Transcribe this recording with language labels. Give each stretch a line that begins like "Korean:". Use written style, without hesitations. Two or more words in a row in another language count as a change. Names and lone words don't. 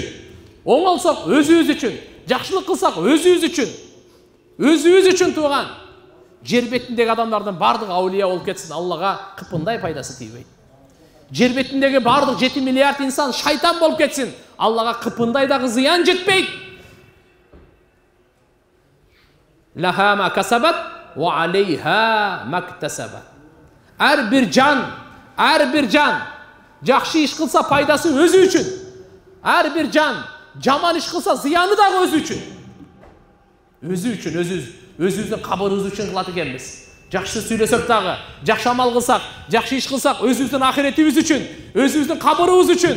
Kyrgyz: Оңолсок өзүбүз үчүн, жакшылык кылсак өзүбүз үчүн. Өзүбүз үчүн тууган. Жер бетиндеги адамдардын бардыгы аулия болуп кетсин, Аллага кыпындай пайдасы тийбейт. Жер бетиндеги бардык 7 миллиард инсан шайтан болуп кетсин, Аллага кыпындай дагы зыян жетпейт.
Arabic: لها ما كسبت وعليها ما اكتسبت.
Kyrgyz: Ар бир жан жакшы иш кылса пайдасы өзү үчүн. Ар бир жан жаман иш кылса зыяны дагы өзү үчүн. Өзүбүздүн кабырыбыз үчүн кылат экенбиз. Жакшы сүйлөсөк дагы, жакшы амал кылсак, жакшы иш кылсак өзүбүздүн ахиретибиз үчүн, өзүбүздүн кабырыбыз үчүн.